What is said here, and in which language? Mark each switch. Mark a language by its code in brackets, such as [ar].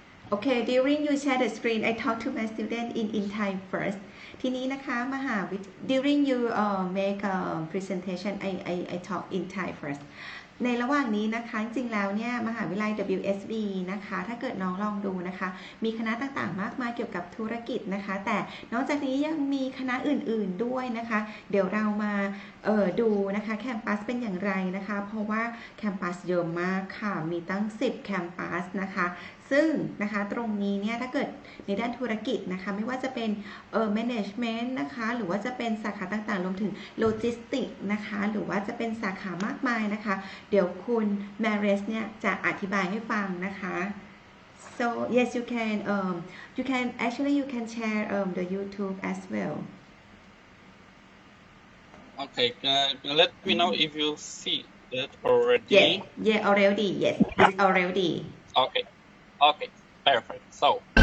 [en] Okay, during you share the screen, I talk to my student in Thai first. [th] ทีนี้นะคะ [en] during you make a presentation, I talk in Thai first. [th] ในระหว่างนี้นะคะจริงๆแล้วเนี่ยมหาวิทยาลัย WSB นะคะถ้าเกิดน้องลองดูนะคะมีคณะต่างๆมากมายเกี่ยวกับธุรกิจนะคะแต่นอกจากนี้ยังมีคณะอื่นๆด้วยนะคะเดี๋ยวเรามา ดูนะคะแคมปัสเป็นอย่างไรนะคะเพราะว่าแคมปัสเยอะมากค่ะมีตั้ง10แคมปัสนะคะซึ่งนะคะตรงนี้เนี่ยถ้าเกิดในด้านธุรกิจนะคะไม่ว่าจะเป็นmanagement นะคะหรือว่าจะเป็นสาขาต่างๆรวมถึงโลจิสติกนะคะหรือว่าจะเป็นสาขามากมายนะคะเดี๋ยวคุณ Maris เนี่ยจะอธิบายให้ฟังนะคะ [en] so yes you can actually you can share the YouTube as well Okay, let me know if you see it already. Yeah already yes it's already Okay, perfect. So.